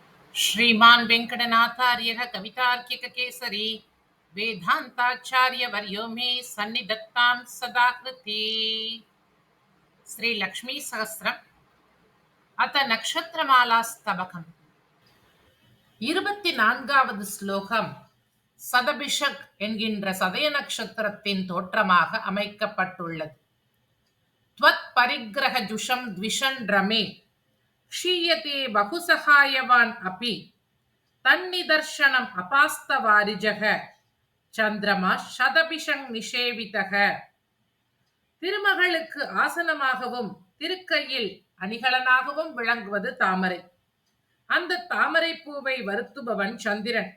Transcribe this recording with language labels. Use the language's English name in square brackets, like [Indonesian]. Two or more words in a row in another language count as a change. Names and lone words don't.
[Sanskrit] श्रीमान् वेङ्कटनाथार्यः कवितार्किककेसरी वेदान्ताचार्यवर्यो मे सन्निधत्तां सदा कृती। श्रीलक्ष्मीसहस्रम् अथ नक्षत्रमालास्तबकम् [Tamil] 24வது ஸ்லோகம் சதபிஷக் என்கின்ற சதய நட்சத்திரத்தின் தோற்றமாக அமைக்கப்பட்டுள்ளது. [Sanskrit] त्वत् परिग्रह जुषं द्विषन् रमे क्षीयते बहुसहायवान् अपि तन्निदर्शनम् अपास्तवारिजकः चन्द्रमाः शतभिषङ् निषेवितः. [Tamil] திருமகளுக்கு ஆசனமாகவும் திருக்கையில் அணிகலனாகவும் விளங்குவது தாமரை. அந்த தாமரை பூவை வருத்துபவன் சந்திரன்.